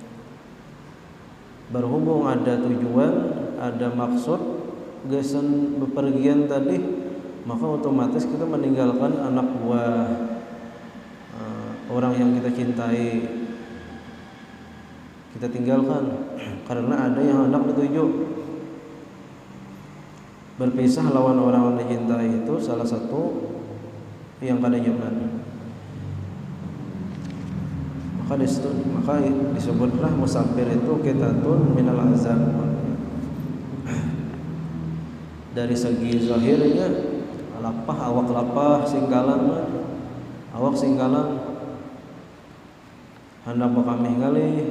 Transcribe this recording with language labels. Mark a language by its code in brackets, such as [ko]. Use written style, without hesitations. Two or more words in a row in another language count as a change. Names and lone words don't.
[id] Berhubung ada tujuan, ada maksud, gesan bepergian tadi, maka otomatis kita meninggalkan anak buah orang yang kita cintai, kita tinggalkan karena ada yang hendak dituju. [bjn] Berpisah lawan orang yang dicintai itu salah satu yang kada nyaman. Maka disebutlah musafir itu [ar] قطعة من العذاب. [bjn] Dari segi zahirnya lapah, awak lapah, singkalan awak singkalan hendak bekamih kali.